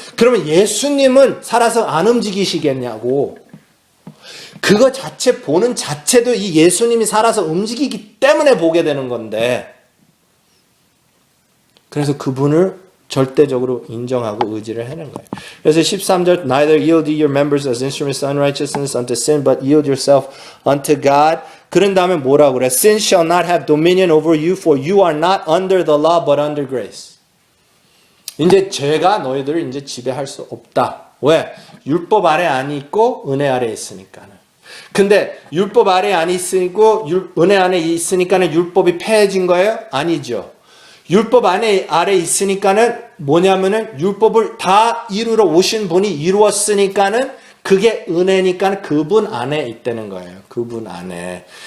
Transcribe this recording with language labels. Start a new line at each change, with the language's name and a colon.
Korean: 그러면 예수님은 살아서 안 움직이시겠냐고. 그거 자체 보는 자체도 이 예수님이 살아서 움직이기 때문에 보게 되는 건데. 그래서 그분을 절대적으로 인정하고 의지를 하는 거예요. 그래서 13절
English: Neither yield ye your members as instruments of unrighteousness unto sin, but yield yourself unto God.
Korean: 그런 다음에 뭐라고 그래?
English: Sin shall not have dominion over you, for you are not under the law, but under grace.
Korean: 이제 죄가 너희들을 이제 지배할 수 없다. 왜? 율법 아래 안 있고 은혜 아래 있으니까는. 근데 율법 아래 안 있으고 은혜 안에 있으니까는 율법이 폐해진 거예요? 아니죠. 율법 아래 있으니까는 뭐냐면은 율법을 다 이루러 오신 분이 이루었으니까는 그게 은혜니까 그분 안에 있다는 거예요. 그분 안에.